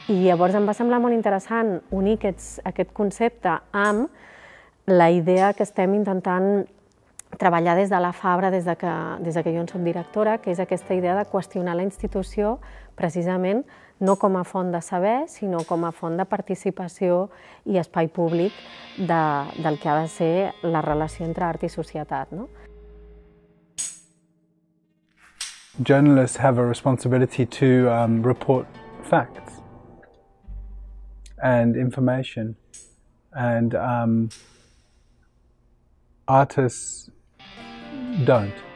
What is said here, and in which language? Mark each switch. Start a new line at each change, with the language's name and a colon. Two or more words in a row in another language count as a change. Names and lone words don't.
Catalan: I llavors em va semblar molt interessant unir aquest concepte amb la idea que estem intentant treballar des de la Fabra, des de que jo en soc directora, que és aquesta idea de qüestionar la institució precisament no com a font de saber, sinó com a font de participació i espai públic del que ha de ser la relació entre art i societat. No?
English: Journalists have a responsibility to report facts and information, and artists don't.